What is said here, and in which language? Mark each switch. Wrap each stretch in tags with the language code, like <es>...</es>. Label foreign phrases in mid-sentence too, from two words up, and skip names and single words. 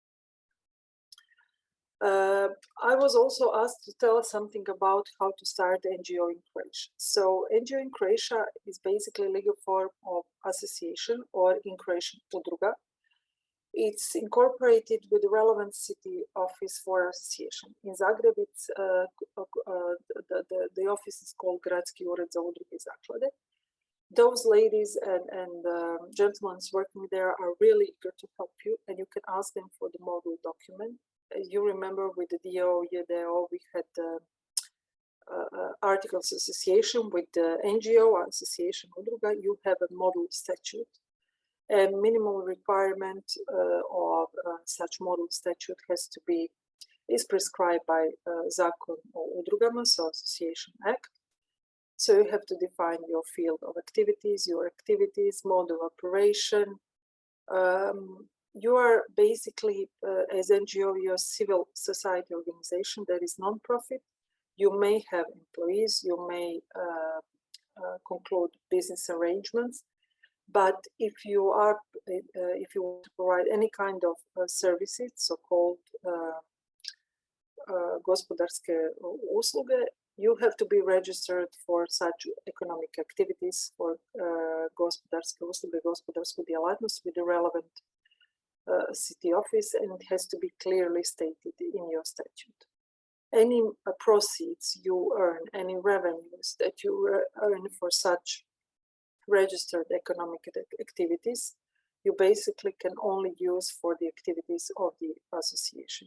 <en>I was also asked to tell something about how to start NGO in Croatia. So NGO in Croatia is basically a legal form of association, or in Croatian udruga. It's incorporated with the relevant city office for association. In Zagreb, it's the office is called Gradski ured za udruge i zaklade. Those ladies and gentlemen working there are really eager to help you, and you can ask them for the model document. You remember with the DO, j.d.d.o, we had articles association with the NGO, association udruga. You have a model statute. And minimal requirement of such model statute is prescribed by Zakon o udrugama, so Association Act. So you have to define your field of activities, mode of operation. You are basically, as NGO, you're a civil society organization that is non-profit. You may have employees, you may conclude business arrangements. But if you want to provide any kind of services, so-called</en> <hr>gospodarske usluge,</hr> <en>you have to be registered for such economic activities, for</en> <hr>gospodarske usluge, gospodarsku djelatnost</hr> <en>with the relevant city office, and it has to be clearly stated in your statute. Any proceeds you earn, any revenues that you earn for such registered economic activities, you basically can only use for the activities of the association.</en>